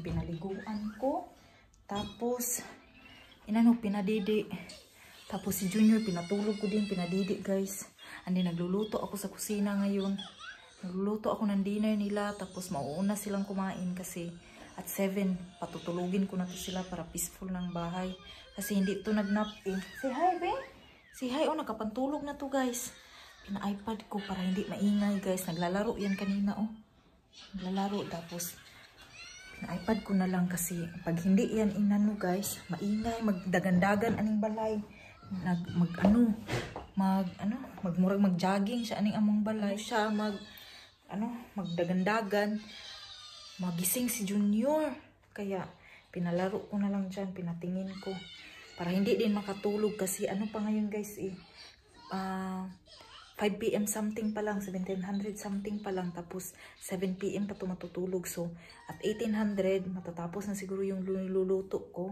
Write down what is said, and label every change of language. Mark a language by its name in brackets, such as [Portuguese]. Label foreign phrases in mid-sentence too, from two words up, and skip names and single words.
[Filipino] Pinaliguan ko. Tapos, pinadidi. Tapos si Junior, pinatulog ko din, pinadidi guys. Andi, nagluluto ako sa kusina ngayon. Nagluluto ako ng dinner nila. Tapos mauuna silang kumain kasi at 7, patutulugin ko na to sila para peaceful ng bahay. Kasi hindi to nagnap eh. [English] Say hi, be. Say hi, [Filipino] nakapantulog na to guys. Pina-iPad ko para hindi maingay guys. Naglalaro yan kanina Naglalaro tapos pina-iPad ko na lang kasi pag hindi yan guys, maingay, [Cebuano] magdagandagan aning balay. Mag-jogging siya aning among balay. Siya magdagandagan. Magising si Junior. [Filipino] Kaya pinalaro ko na lang dyan, pinatingin ko. Para hindi din makatulog kasi pa ngayon guys 5 PM something pa lang, 1700 something pa lang, tapos 7 PM pa to matutulog. So, at 1800, matatapos na siguro yung niluluto ko.